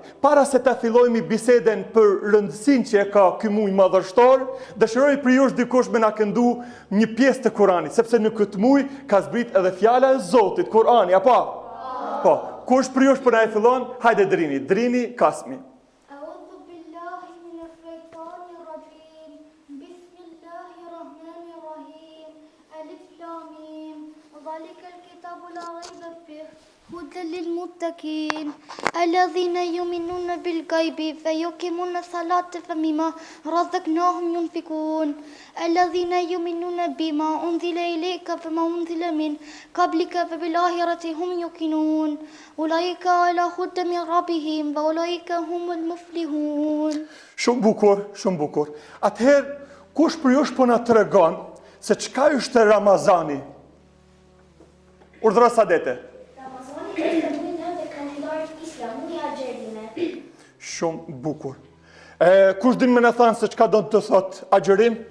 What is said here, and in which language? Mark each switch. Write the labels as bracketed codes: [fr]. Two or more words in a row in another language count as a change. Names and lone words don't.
[sq] Para se ta fillojmë biseden për rëndësinë që e ka ky muaj madhështor, dëshiroj për ju dikush me na këndu një pjesë të Kuranit, sepse në këtë muaj ka zbrit edhe fjala e Zotit, Kurani, apo? Po. Kush për ju për na e fillon? Hajde drini kasmi. [ar] أعوذ بالله من الشيطان الرجيم. بسم الله الرحيم ألف لام ميم. ذلك الكتاب لا ريب فيه هدى للمتقين الذين يؤمنون بالغيب فيقيمون الصلاة فمما رزقناهم ينفقون الذين يؤمنون بما أنزل إليك فما أنزل من قبلك فبالآخرة هم يوقنون أولئك على هدى من ربهم وأولئك هم المفلحون. [sq] Shumë bukur. Atëherë, kush për jush po na tregon se çka është Ramazani? Urdhra Sadete. Shumë bukur. Kush din me në thanë se çka do të thot agjerim?